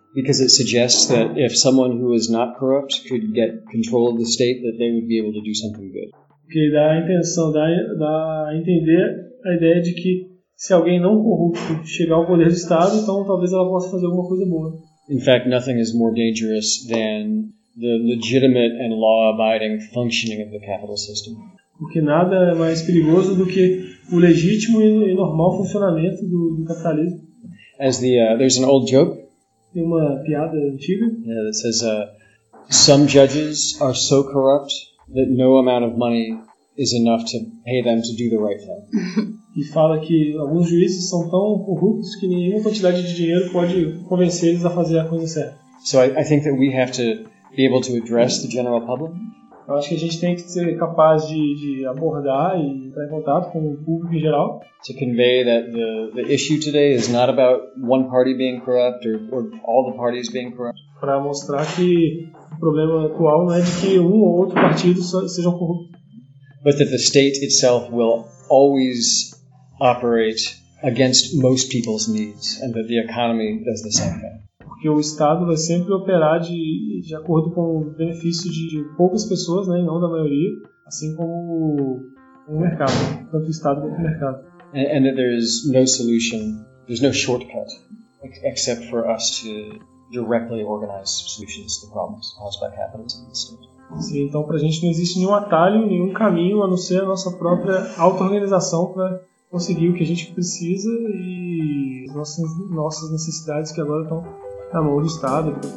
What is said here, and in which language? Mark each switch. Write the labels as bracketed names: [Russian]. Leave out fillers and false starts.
[English] Because it suggests that if someone who is not corrupt could get control of the state, that they would be able to do something good. [Portuguese] Que dá a intenção, dá a entender a ideia de que se alguém não corrupto chegar ao poder do Estado, então talvez ela possa fazer alguma coisa boa. [English] In fact, nothing is more dangerous than the legitimate and law-abiding functioning of the capital system. [Portuguese] Porque nada é mais perigoso do que o legítimo e normal funcionamento do capitalismo. [English] As the there's an old joke. [Portuguese] Tem uma piada antiga. [English] Yeah, that says some judges are so corrupt that no amount of money is enough to pay them to do the right thing. [Portuguese] E fala que alguns juízes são tão corruptos que nenhuma quantidade de dinheiro pode convencer eles a fazer a coisa certa. [English] So I think that we have to be able to address the general public. [Portuguese] Eu acho que a gente tem que ser capaz de abordar e entrar em contato com o público em geral. [English] To convey that the issue today is not about one party being corrupt or all the parties being corrupt. [Portuguese] Para mostrar que o problema atual não é de que um ou outro partido sejam corruptos. [English] But that the state itself will always operate against most people's needs and that the economy does the same thing. [Portuguese] Porque o Estado vai sempre operar de acordo com o benefício de poucas pessoas, né, e não da maioria, assim como o mercado, tanto o Estado quanto o mercado. [English] And that there is no solution, there's no shortcut, except for us to directly organize solutions to the problems caused by capitalism in the state. [Portuguese] Sim, então para a gente não existe nenhum atalho, nenhum caminho, a não ser a nossa própria auto-organização para conseguir o que a gente precisa e as nossas necessidades que agora estão na mão do Estado.